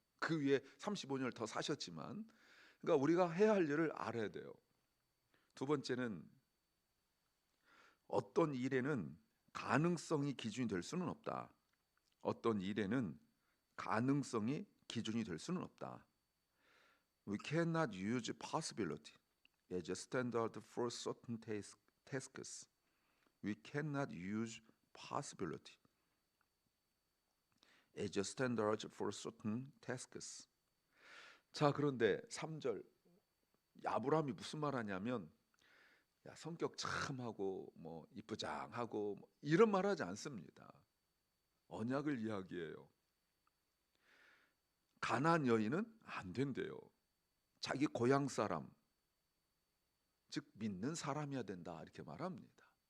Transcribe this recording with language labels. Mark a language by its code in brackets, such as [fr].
[ko] 그 위에 35년을 더 사셨지만, 그러니까 우리가 해야 할 일을 알아야 돼요. 두 번째는 어떤 일에는 가능성이 기준이 될 수는 없다. 어떤 일에는 가능성이 기준이 될 수는 없다. [en] We cannot use possibility as a standard for certain tasks. We cannot use possibility as a standard for certain tasks. [ko] 자, 그런데 3절 아브라함이 무슨 말하냐면 야, 성격 참하고 뭐 이쁘장하고 뭐 이런 말하지 않습니다. 언약을 이야기해요. 가나안 여인은 안 된대요. 자기 고향 사람, 즉 믿는 사람이어야 된다 이렇게 말합니다.